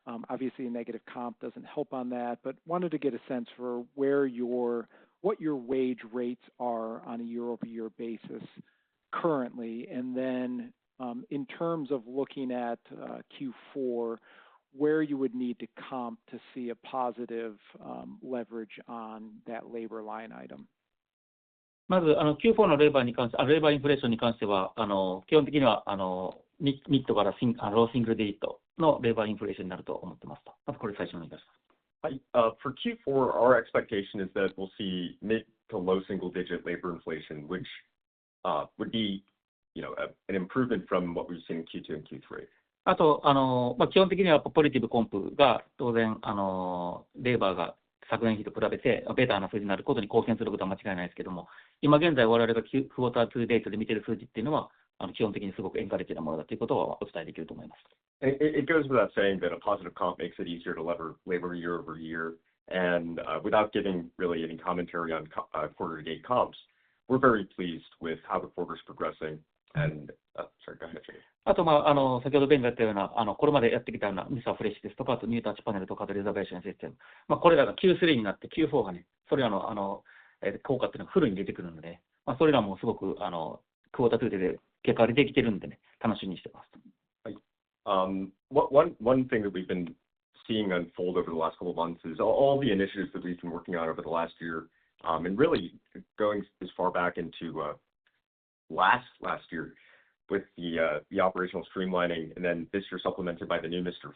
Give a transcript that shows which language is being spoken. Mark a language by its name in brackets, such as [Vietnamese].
[English] Obviously, a negative comp doesn't help on that, but wanted to get a sense for what your wage rates are on a year-over-year basis currently, and then in terms of looking at Q4, where you would need to comp to see a positive leverage on that labor line item. [Japanese] まず、Q4 のレーバーインフレーションに関しては、基本的には、ミッドからローシングルディットのレーバーインフレーションになると思ってますと。まずこれ最初にお願いします。 [English] For Q4, our expectation is that we'll see mid to low single-digit labor inflation, which would be, an improvement from what we've seen in Q2 and Q3. [Japanese] あと、基本的にはポジティブコンプが当然、レーバーが昨年比と比べてベターな数字になることに貢献することは間違いないですけども、今現在我々がクォーター2デートで見ている数字っていうのは、基本的にすごくエンカレッジなものだということはお伝えできると思います。 [English] It goes without saying that a positive comp makes it easier to lever labor year over year, and without giving really any commentary on quarter-to-date comps, we're very pleased with how the quarter is progressing. And sorry, go ahead, Jay. [Japanese] あと、先ほどベンが言ったような、これまでやってきたようなミサフレッシュですとか、あとニュータッチパネルとか、あとレザベーションシステム、これらが Q3 になって Q4 がね、それらの効果っていうのがフルに出てくるので、それらもすごくクォーター2で結果が出てきてるんでね、楽しみにしてます。 [English] One thing that we've been seeing unfold over the last couple of months is all the initiatives that we've been working on over the last year, and really going as far back into last year with the operational streamlining, and then this year supplemented by the new Mr.